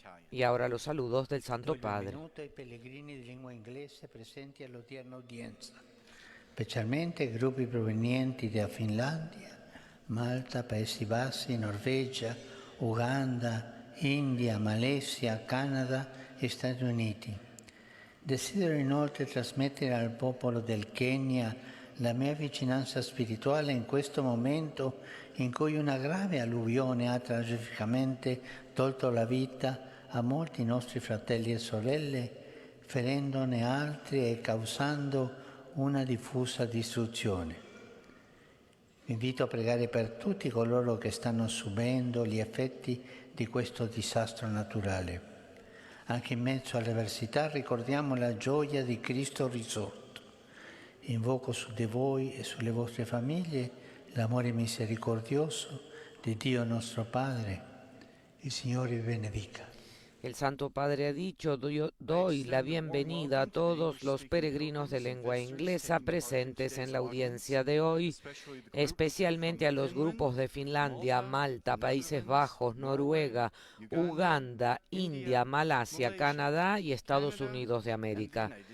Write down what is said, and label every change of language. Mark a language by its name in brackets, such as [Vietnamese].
[Spanish] Y ahora los saludos del Santo Padre. [Italian] Ai pellegrini di lingua inglese presenti all'odierna udienza, specialmente gruppi provenienti da Finlandia, Malta, Paesi Bassi, Norvegia, Uganda, India, Malesia, Canada e Stati Uniti. Desidero inoltre trasmettere al popolo del Kenya la mia vicinanza spirituale in questo momento in cui una grave alluvione ha tragicamente tolto la vita a molti nostri fratelli e sorelle, ferendone altri e causando una diffusa distruzione. Vi invito a pregare per tutti coloro che stanno subendo gli effetti di questo disastro naturale. Anche in mezzo alle avversità ricordiamo la gioia di Cristo risorto. Invoco su di voi e sulle vostre famiglie l'amore misericordioso di Dio nostro Padre. Il Signore vi benedica. [Spanish] El Santo Padre ha dicho, doy la bienvenida a todos los peregrinos de lengua inglesa presentes en la audiencia de hoy, especialmente a los grupos de Finlandia, Malta, Países Bajos, Noruega, Uganda, India, Malasia, Canadá y Estados Unidos de América.